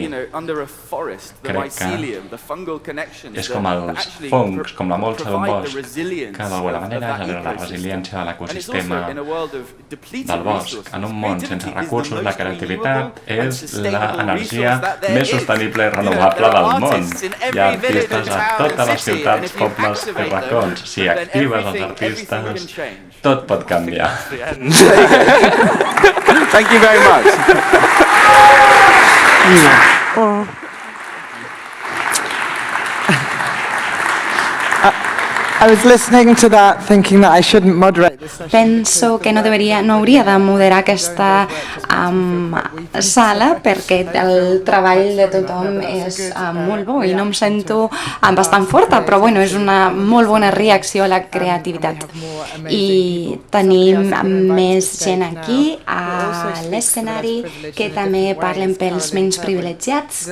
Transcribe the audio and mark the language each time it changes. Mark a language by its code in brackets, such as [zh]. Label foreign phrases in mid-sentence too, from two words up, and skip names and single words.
[ca] Crec que és com els fongs, com la molsa d'un bosc, que d'alguna manera genera la resiliència de l'ecosistema del bosc. En un món sense recursos, la creativitat és l'energia més sostenible i renovable del món. Hi ha artistes a totes les ciutats, pobles i racons. Si actives els artistes, tot pot canviar. [en] Thank you very much. I was listening to that thinking that I shouldn't moderate this session. [ca] Penso que no hauria de moderar aquesta sala perquè el treball de tothom és molt bo i no em sento bastant forta, però bueno, és una molt bona reacció a la creativitat. I tenim més gent aquí a l'escenari que també parlen pels menys privilegiats.